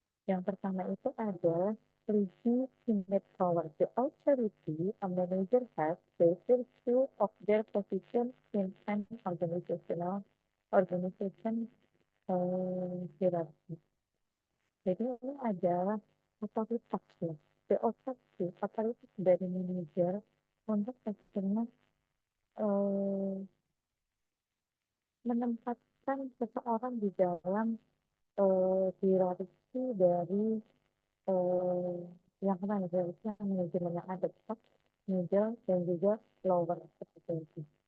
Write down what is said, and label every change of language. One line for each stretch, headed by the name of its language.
Indonesian: Yang pertama itu adalah legitimate power.
English: The authority a manager has by virtue of their position in an organization hierarchy.
Indonesian: Jadi ini adalah otoritas ya. The authority, otoritas dari manajer untuk akhirnya menempatkan seseorang di dalam hierarki dari yang kemarin harusnya manajemen yang ada top, middle, dan juga lower seperti itu.